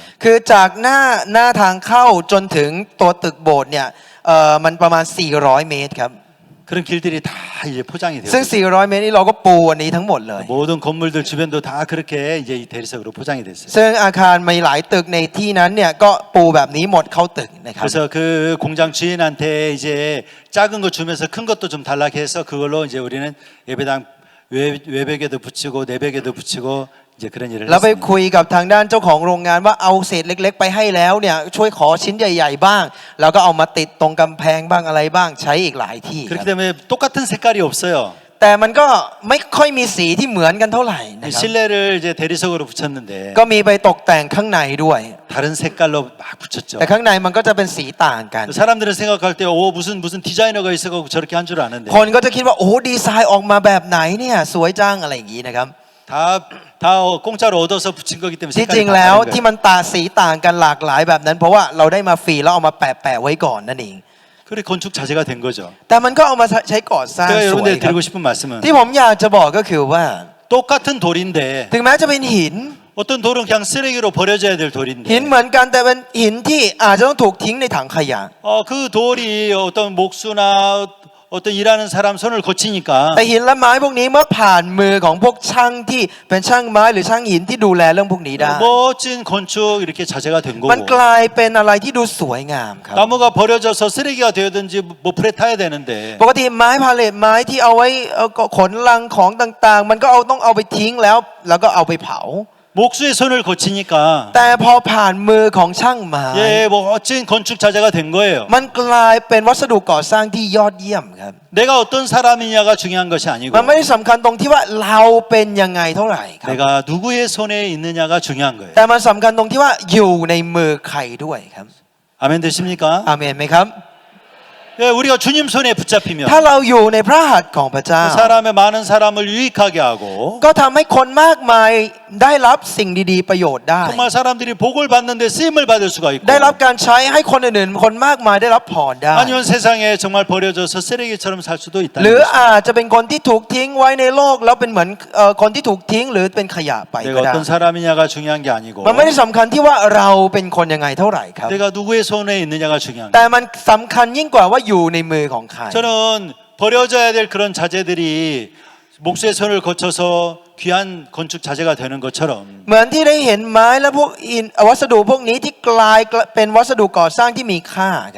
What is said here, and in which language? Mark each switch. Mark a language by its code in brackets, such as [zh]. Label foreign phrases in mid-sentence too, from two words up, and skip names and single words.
[th] คือจากหน้าทางเข้าจนถึงตัวตึกโบสถ์เนี่ยมันประมาณ400 เมตรครับ [ko] 그런 길들이 다 이제 포장이 돼요. [th] ซึ่ง400 เมตรนี่เราก็ปูอันนี้ทั้งหมดเลย [ko] 모든 건물들 주변도 다 그렇게 이제 이 대리석으로 포장이 됐어요. [th] ซึ่งอาคารมีหลายตึกในที่นั้นเนี่ยก็ปูแบบนี้หมดเข้าตึกนะครับ [ko] 그래서 그 공장 주인한테 이제 작은 거 주면서 큰 것도 좀 달라고 해서 그걸로 이제 우리는 예배당 외벽에도 붙이고 내벽에도 붙이고 이제 그런 일을 [th] แล้วไป [ko] 했습니다. [th] คุยกับทางด้านเจ้าของโรงงานว่าเอาเศษเล็กๆไปให้แล้วเนี่ยช่วยขอชิ้นใหญ่ๆบ้างแล้วก็เอามาติดตรงกำแพงบ้างอะไรบ้างใช้อีกหลายที่ค [ko] 그렇기 [th] รับ [ko] 때문에 똑같은 색깔이 없어요. [th] แต่มันก็ไม่ค่อยมีสีที่เหมือนกันเท่าไหร่นะครับ [ko] 실내를 이제 대리석으로 붙였는데 [th] ก็มีไปตกแต่งข้างในด้วย [ko] 다른 색깔로 막 붙였죠. [th] แต่ข้างในมันก็จะเป็นสีต่างกัน [ko] 사람들은 생각할 때, 오, 무슨 디자이너가 있어가지고 저렇게 한 줄 아는데. [th] คนก็จะคิดว่าโอ้ดีไซน์ออกมาแบบไหนเนี่ยสวยจังอะไรอย่างนี้นะครับ [ko] 다 공짜로 얻어서 붙인 거기 때문에 [th] ที่จริง [ko] 색깔이 다 [th] แล้ว [ko] 다른 [th] ที่ [ko] 거예요. [th] มันตาสีต่างกันหลากหลายแบบนั้น เพราะว่าเราได้มาฟรีแล้วเอามาแปะไว้ก่อนนั่นเอง [ko] 그래 건축 자재가 된 거죠. [th] แต่มันก็เอามาใช้ก่อสร้าง [ko] 제가 [th] สวย [ko] 여러분들 [th] ครับ [ko] 드리고 싶은 말씀은 [th] ที่ผมอยากจะบอกก็คือว่า [ko] 똑같은 돌인데 [th] ถึงแม้จะเป็นหิน [ko] 어떤 돌은 그냥 쓰레기로 버려져야 될 [th] หิน [ko] 돌인데 [th] เหมือนกันแต่เป็นหินที่อาจจะต้องถูกทิ้งในถังขยะ [ko] 그 돌이 어떤 목수나 어떤 일하는 사람 손을 거치니까 [th] แต่หินและไม้พวกนี้เมื่อผ่านมือของพวกช่างที่เป็นช่างไม้หรือช่างหินที่ดูแลเรื่องพวกนี้ได้ [ko] 멋진 건축 이렇게 자재가 된 [th] มัน [ko] 거고 [th] กลายเป็นอะไรที่ดูสวยงามครับ [ko] 나무가 버려져서 쓰레기가 되었든지 뭐 풀에 타야 되는데 [th] ปกติไม้พาเลทไม้ที่เอาไว้ขนลังของต่างๆ มันก็ต้องเอาไปทิ้งแล้วก็เอาไปเผา [ko] 목수의 손을 거치니까 [th] แต่พอผ่านมือของช่างไม้ [ko] 예, 뭐 멋진 건축 자재가 된 거예요. [th] มันกลายเป็นวัสดุก่อสร้างที่ยอดเยี่ยมครับ [ko] 내가 어떤 사람이냐가 중요한 것이 아니고 [th] มันไม่ได้สำคัญตรงที่ว่าเราเป็นยังไงเท่าไหร่ครับ [ko] 내가 누구의 손에 있느냐가 중요한 거예요. [th] แต่มันสำคัญตรงที่ว่าอยู่ในมือใครด้วยครับ [ko] 아멘 되십니까? [th] อาเมนไหมครับ [ko] 예, 우리가 주님 손에 붙잡히면 [th] ถ้าเราอยู่ในพระหัตถ์ของพระเจ้า [ko] 그 사람의 많은 사람을 유익하게 하고 [th] ก็ทำให้คนมากมายได้รับสิ่งดีๆประโยชน์ได้ [ko] 정말 사람들이 복을 받는데 쓰임을 받을 수가 있고 [th] ได้รับการใช้ให้คนอื่นๆ คนมากมายได้รับพรได้ [ko] 아니면 세상에 정말 버려져서 쓰레기처럼 살 수도 [th] ห [ko] 있다는 [th] รือ [ko] 것이죠. [th] อาจจะเป็นคนที่ถูกทิ้งไว้ในโลกแล้วเป็นเหมือนคนที่ถูกทิ้งหรือเป็นขยะไป [ko] 내가 [th] ก็ได้ [ko] 어떤 사람이냐가 중요한 게 아니고 [th] มันไม่ได้สำคัญที่ว่าเราเป็นคนยังไงเท่าไหร่ครับ [ko] 내가 누구의 손에 있느냐가 중요한 [th] แต่ [ko] 거예요. [th] มันสำคัญยิ่งกว่าว่าอยู่ในมือของใคร [ko] 저는 버려져야 될 그런 자재들이 목수의 손을 거쳐서 귀한 건축 자재가 되는 것처럼 [th] เหมือนที่ได้เห็นไม้และพวกวัสดุพวกนี้ที่กลายเป็นวัสดุก่อสร้างที่มีค่าครับ